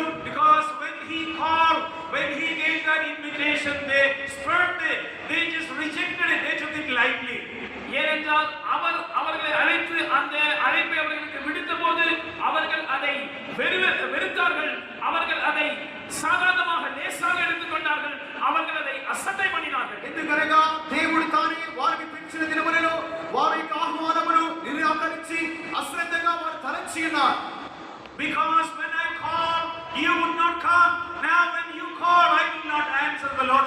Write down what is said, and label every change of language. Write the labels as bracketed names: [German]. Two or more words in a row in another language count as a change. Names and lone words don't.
[English] Because when he called, when he gave that invitation, they spurned it, they just rejected it, they took it lightly. [Tamil] ஏனென்றால் அவர்களை அழைத்து அந்த அழைப்பை அவர்களுக்கு விடுத்த போது அவர்கள் அதை வெறுத்தார்கள், அவர்கள் அதை சாதாரணமாக லேசாக எடுத்துக்கொண்டார்கள், அவர்கள் அதை அசட்டை பண்ணினார்கள். [Telugu] ఎందుకనగా దేవుడు తానే వారికి పిలిచిన దినములలో వారి యొక్క ఆహ్వానమును నిరాకరించి అశ్రద్ధగా వారు తలంచి ఉన్నారు. [English] Because when I call, you would not come. Now when you call, I will not answer